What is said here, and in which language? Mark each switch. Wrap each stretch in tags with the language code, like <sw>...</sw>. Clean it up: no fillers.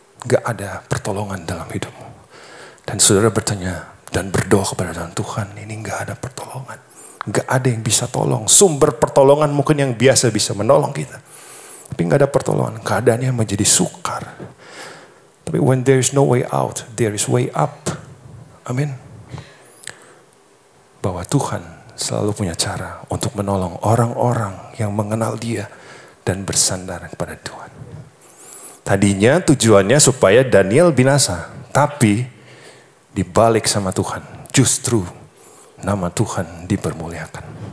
<id>Gak ada pertolongan dalam hidupmu. Dan saudara bertanya dan berdoa kepada Tuhan, ini gak ada pertolongan. Gak ada yang bisa tolong. Sumber pertolongan mungkin yang biasa bisa menolong kita. Tapi gak ada pertolongan. Keadaannya menjadi sukar.</id> <en>Tapi when there is no way out, there is way up.</en> <id>Amin. Bahwa Tuhan selalu punya cara untuk menolong orang-orang yang mengenal Dia dan bersandar kepada Tuhan. Tadinya tujuannya supaya Daniel binasa. Tapi dibalik sama Tuhan, justru nama Tuhan dipermuliakan.</id>